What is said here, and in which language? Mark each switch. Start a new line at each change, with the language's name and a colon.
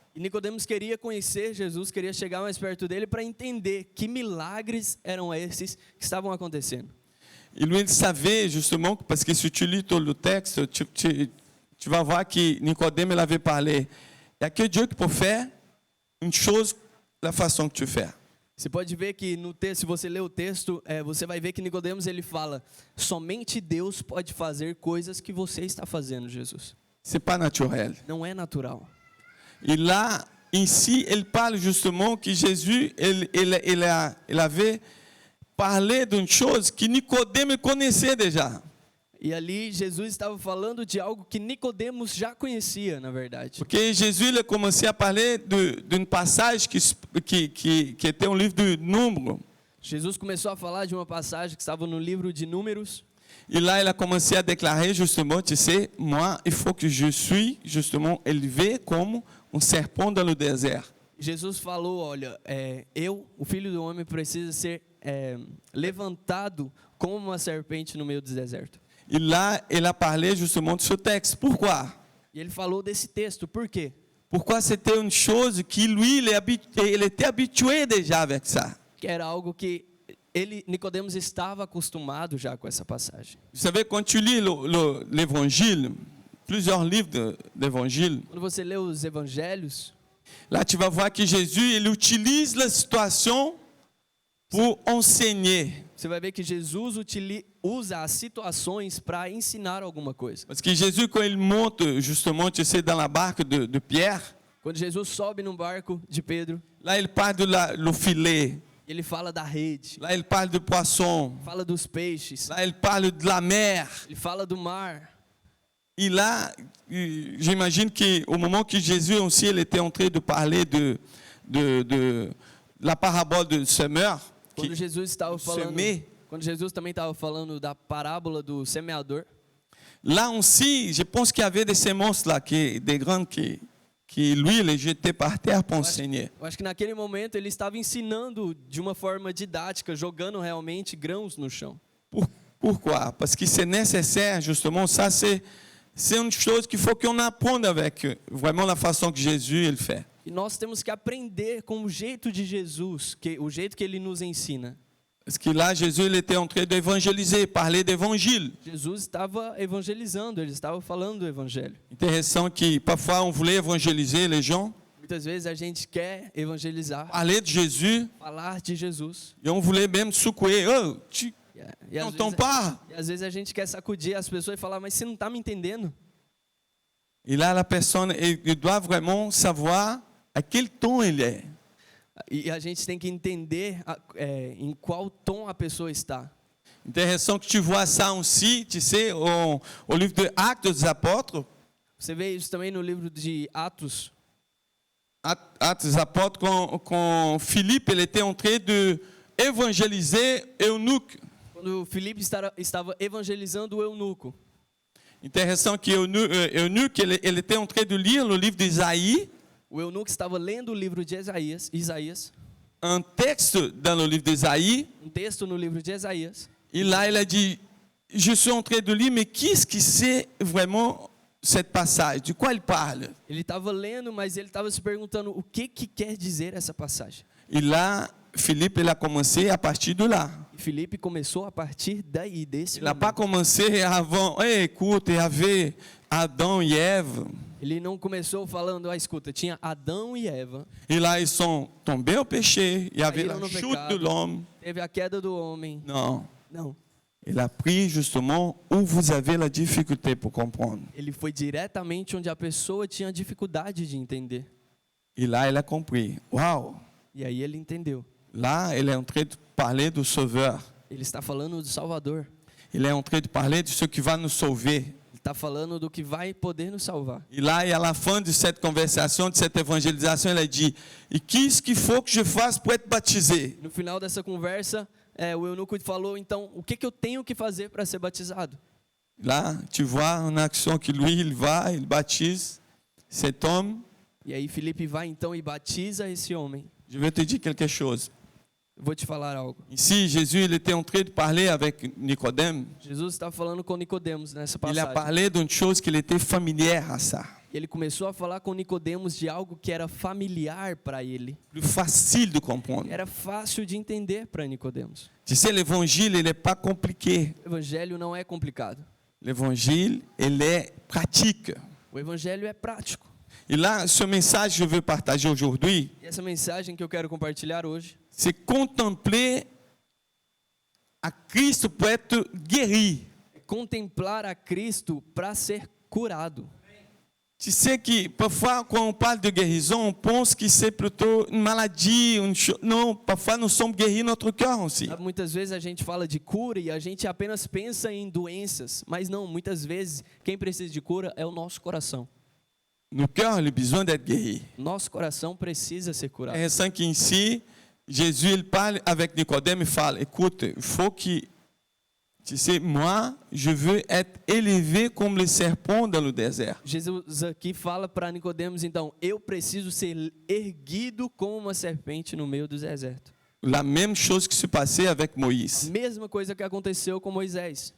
Portuguese: E Nicodemos queria conhecer Jesus, queria chegar mais perto dele para entender que milagres eram esses que estavam acontecendo.
French: Et lui, il savait justement, parce que si tu lis tout le texte, tu vas voir que Nicodème il avait parlé. Il n'y a que Dieu qui peut faire une chose de la façon que tu fais.
Portuguese: Você pode ver que no texto, se você ler o texto, você vai ver que Nicodemos ele fala: somente Deus pode fazer coisas que você está fazendo, Jesus.
French: C'est pas naturel.
Portuguese: Não é natural.
French: Et là, ici, il parle justement que Jésus, il avait parlé d'une chose que Nicodème connaissait déjà.
Portuguese: E ali Jesus estava falando de algo que Nicodemos já conhecia, na verdade. Porque
French: Jésus il a commencé à parler d'une passage qui était un livre de Nombres.
Portuguese: Jesus começou a falar de uma passagem que estava no livro de Números.
French: Et là, il a commencé à déclarer justement, tu sais, moi, il faut que je suis justement élevé comme un serpent dans le désert.
Portuguese: Jesus falou, olha, o Filho do Homem, precisa ser levantado como uma serpente no meio do deserto.
French: Et là, il a parlé justement de ce texte. Pourquoi?
Portuguese: E ele falou desse texto, por quê?
French: Pourquoi c'était une chose qui, lui, il était habitué déjà avec ça.
Portuguese: Que era algo que Nicodemos estava acostumado já com essa passagem.
French: Vous savez, quand tu lis l'évangile, plusieurs livres d'évangile,
Portuguese: Quando você lê os evangelhos,
French: Là, tu vas voir que Jésus, il utilise la situation pour enseigner.
Portuguese: Você vai ver que Jesus usa as situações para ensinar alguma coisa.
French: Parce que Jésus, quand il monte justement, tu sais, dans la barque de Pierre,
Portuguese: Quando Jesus sobe no barco de Pedro,
French: là, il parle le filet.
Portuguese: ele fala da rede,
French: Là, il parle de poisson.
Portuguese: fala dos peixes,
French: Là, il parle de la mer.
Portuguese: ele fala do mar.
French: Et là, j'imagine qu'au moment que Jésus aussi, il était en train de parler de la parabole de semeur,
Portuguese: Quando Jesus estava falando,
French: semer.
Portuguese: quando Jesus também estava falando da parábola do semeador,
French: Là aussi, je pense qu'il y avait des semences là, des graines qui lui, les jetait par terre pour enseigner.
Portuguese: eu acho que naquele momento ele estava ensinando de uma forma didática, jogando realmente grãos no chão.
French: Pourquoi? Parce que c'est nécessaire, justement, ça c'est une chose qu'il faut qu'on apprenne avec vraiment la façon que Jésus il fait.
Portuguese: E nós temos que aprender com o jeito de Jesus, o jeito que ele nos ensina.
French: Parce que là, Jésus il était en train d'évangéliser, parler d'évangile.
Portuguese: Jesus estava evangelizando, ele estava falando do evangelho.
French: Intéressant que parfois on voulait évangéliser les gens,
Portuguese: Muitas vezes a gente quer evangelizar,
French: parler de Jésus,
Portuguese: falar de Jesus.
French: et on voulait même secouer. Oh, tu
Portuguese: E às
French: n'entends
Portuguese: vezes,
French: pas?
Portuguese: e às vezes a gente quer sacudir as pessoas e falar, mas você não está me entendendo?
French: Et là, la personne, il doit vraiment savoir à quel ton il est.
Portuguese: E a gente tem que entender em qual tom a pessoa está.
French: Intéressant que tu vois ça aussi, tu sais, au livre de Actes des Apôtres.
Portuguese: Você vê isso também no livro de Atos.
French: Actes des Apôtres, quand Philippe il était en train de évangéliser Eunuque.
Portuguese: Quando Filipe estava evangelizando o eunuco.
French: Intéressant que Eunuque il était en train de lire le livre d'Isaïe.
Portuguese: O eunuco estava lendo o livro de Isaías,
French: Un texte dans le livre d'Isaïe.
Portuguese: um texto no livro de Isaías.
French: Et là, il a dit, je suis en train de lire, mais qu'est-ce qui c'est vraiment cette passage? De quoi il parle?
Portuguese: Ele estava lendo, mas ele estava se perguntando o que quer dizer essa passagem.
French: Et là, Philippe, il a commencé à partir de là.
Portuguese: E Filipe começou a partir daí, desse
French: Il n'a pas
Portuguese: momento.
French: commencé avant, écoute, il y avait Adam et Ève.
Portuguese: Ele não começou falando, escuta, tinha Adão e Eva,
French: Et là, ils sont tombés au péché. Il y avait
Portuguese: Caíram no
French: chute
Portuguese: pecado.
French: de l'homme.
Portuguese: teve a queda do homem.
French: Non.
Portuguese: Não,
French: Il a pris justement où vous avez la difficulté pour comprendre.
Portuguese: ele foi diretamente onde a pessoa tinha dificuldade de entender.
French: Et là, il a compris. Waouh!
Portuguese: E aí ele entendeu.
French: Là, il est en train de parler du Sauveur.
Portuguese: Ele está falando do Salvador.
French: Il est en train de parler de ce qui va nous sauver.
Portuguese: Ele está falando do que vai poder nos salvar.
French: Et là, et à la fin de cette conversation, de cette évangélisation, il a dit, et qu'est-ce qu'il faut que je fasse pour être baptisé?
Portuguese: No final dessa conversa, o eunuco falou, então, o que eu tenho que fazer para ser batizado?
French: Là, tu vois en action que lui, il va, il baptise cet homme.
Portuguese: E aí Filipe vai então e batiza esse homem.
French: Je vais te dire quelque chose.
Portuguese: Vou te falar algo.
French: Ici, Jésus, il était en train de parler avec Nicodème.
Portuguese: Jesus está falando com Nicodemos nessa
French: Il a
Portuguese: passagem.
French: parlé d'une chose qu'il était familière à ça.
Portuguese: Ele começou a falar com Nicodemos de algo que era familiar para ele.
French: Plus facile de comprendre.
Portuguese: Era fácil de entender para Nicodemos.
French: Tu sais, l'évangile, il n'est pas compliqué.
Portuguese: O evangelho não é complicado.
French: L'évangile, il est pratique.
Portuguese: O evangelho é prático.
French: Et là, ce message que je veux partager aujourd'hui,
Portuguese: E essa mensagem que eu quero compartilhar hoje
French: c'est contempler à Christ pour être guéri.
Portuguese: é contemplar a Cristo para ser curado.
French: Tu sais que parfois, quand on parle de guérison, on pense que c'est plutôt une maladie. Non, parfois nous sommes guéris notre cœur aussi.
Portuguese: Sabe, muitas vezes a gente fala de cura e a gente apenas pensa em doenças, mas não, muitas vezes quem precisa de cura é o nosso coração.
French: Nos cœurs, le besoin d'être guéri.
Portuguese: Nosso coração precisa ser curado. É assim que
French: ici, Jésus il parle avec Nicodème, il parle, écoute, il faut que, tu sais, moi, je veux être élevé comme le serpent dans le désert.
Portuguese: Jesus aqui fala para Nicodemos, então, eu preciso ser erguido como uma serpente no meio do deserto.
French: La même chose qui se passait avec Moïse.
Portuguese: Mesma coisa que aconteceu com Moisés.